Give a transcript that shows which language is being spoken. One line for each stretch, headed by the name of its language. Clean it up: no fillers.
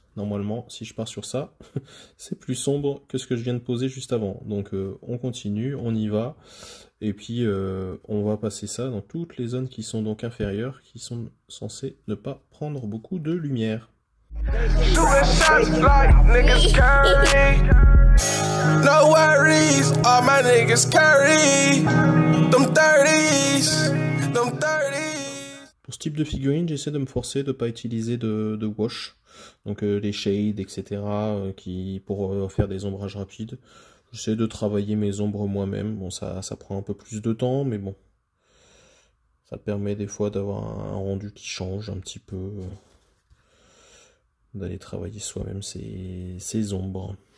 French: Normalement, si je pars sur ça, c'est plus sombre que ce que je viens de poser juste avant. Donc on continue, on y va. Et puis on va passer ça dans toutes les zones qui sont donc inférieures, qui sont censées ne pas prendre beaucoup de lumière.
English: No worries, all my niggas carry them 30s, them 30s.
French: Pour ce type de figurine, j'essaie de me forcer de ne pas utiliser de wash, donc les shades, etc., pour faire des ombrages rapides. J'essaie de travailler mes ombres moi-même. Bon, ça prend un peu plus de temps, mais bon, ça permet des fois d'avoir un rendu qui change un petit peu, d'aller travailler soi-même ses ombres.